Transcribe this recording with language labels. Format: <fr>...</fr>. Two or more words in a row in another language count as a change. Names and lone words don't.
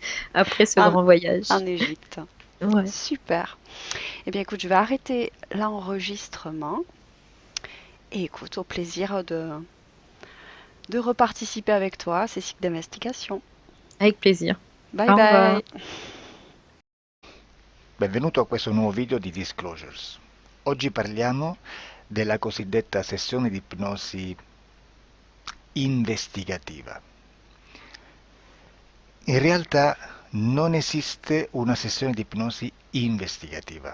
<fr>après ce en, grand voyage. en Égypte. Ouais. Super. Eh bien, écoute, je vais arrêter l'enregistrement. Et écoute, au plaisir de reparticiper avec toi à ces cycles d'investigation. Avec plaisir. Bye Au revoir. bye.</fr> <it>Benvenuto a questo nuovo video di Disclosures. Oggi parliamo della cosiddetta sessione di ipnosi investigativa. In realtà non esiste una sessione di ipnosi investigativa.</it>